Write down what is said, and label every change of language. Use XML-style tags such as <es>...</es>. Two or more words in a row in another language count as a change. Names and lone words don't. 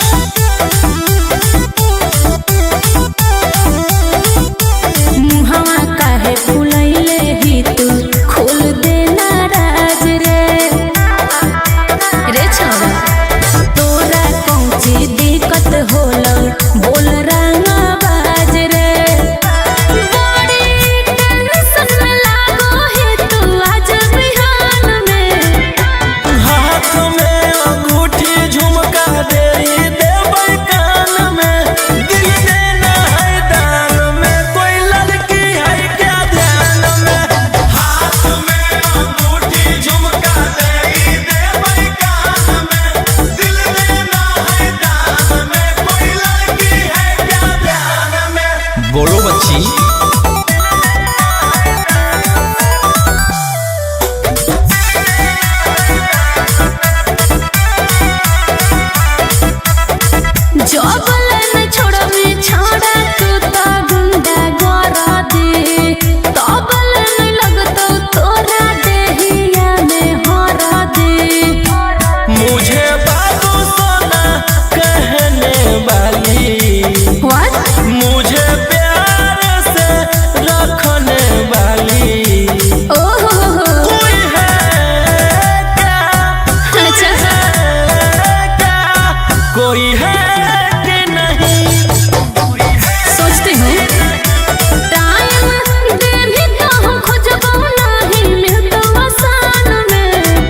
<sck>मुहवा काहे फुलैले ही तू खोल देना राज रे छोरा तोरा कौची दिक्कत होला बोल रंगा बाज रे बड़ी टेंशन में लागो है तू आज बिहान में</sck> <hi>हाथ में अंगूठी झुमका दे देबै कान में दिल देना है दान में कोई लड़की है क्या ध्यान में हाथ में अंगूठी झुमका दे देबै कान में दिल देना है दान में कोई लड़की है क्या ध्यान में। बोलो बच्ची।</hi> <sck>जबलन छोड़ा में छोड़ा तू तो गुंडा गोरा दे तबलन लगतो तोरा देहिया में हरा दे</sck> <hi>मुझे बाबू सोना कहने वाली व्हाट मुझे प्यार से रखने वाली ओहो कोई है क्या अच्छा क्या कोई है कि नहीं</hi> <sck>सोचती हूँ टाइम देनी तो हम खोजबो नहीं मिलतो आसान में</sck>